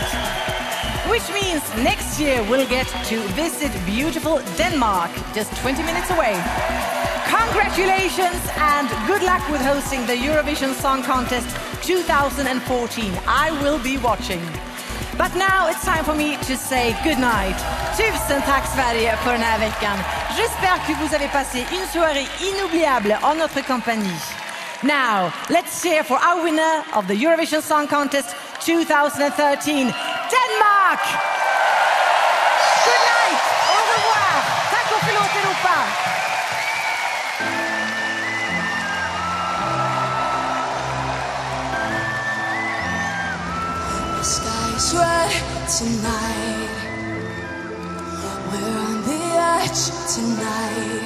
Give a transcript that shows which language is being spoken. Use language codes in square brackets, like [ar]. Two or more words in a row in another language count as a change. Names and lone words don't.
[en] Which means next year we'll get to visit beautiful Denmark, just 20 minutes away. Congratulations and good luck with hosting the Eurovision Song Contest 2014. I will be watching. But now it's time for me to say good night. [sv] Tusen tack Sverige för den här veckan. [fr] J'espère que vous avez passé une soirée inoubliable en notre compagnie. [en] Now, let's cheer for our winner of the Eurovision Song Contest 2013, Denmark! Good night! [fr] Au revoir! [sv] Tack och förlåt Europa! [en] The sky is red tonight. We're on the edge tonight.